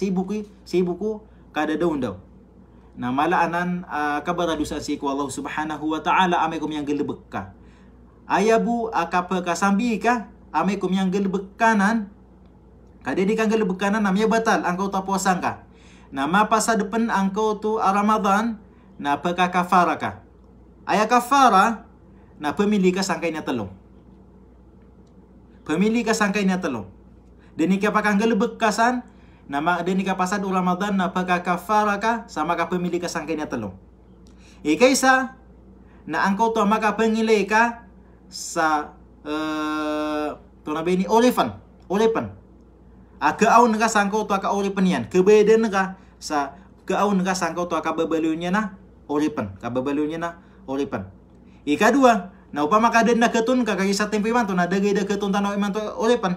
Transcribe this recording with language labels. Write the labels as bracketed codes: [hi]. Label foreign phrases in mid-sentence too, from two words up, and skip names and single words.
[mdh] Si ibuku kada daun daw. Na malaanan kabaradusan si iku [ar] الله سبحانه وتعالى [mdh] amay kumiyang gelebek ka. Ayabu akapakasambi ka amay kumiyang gelebek kanan. Kadedi kang gelebek kanan namanya batal angkau ta puasang ka. Na mapasa depan angkau tu Ramadan na pagkakafara ka. Aya kafara na pemili ka sangkay na telong. Pemili ka sangkay na telong. Deni ka pakang gelebek kasan na deni ka pasad Ramadan na pagkakafara ka sama ka pemili ka sangkay na telong. Ikaysa na angkau tu makapengilay ka sa tunabay ni olipan. Kaaw nga sangko to ka olipan yan. Kebeden nga sa kaaw nga sangko to ka babaliw niya na olipan. Kababaliw niya na olipan. Ikadua, na upama kaden na ketun ka kay sa tempo iman to na dagay da ketun tanaw iman to olipan.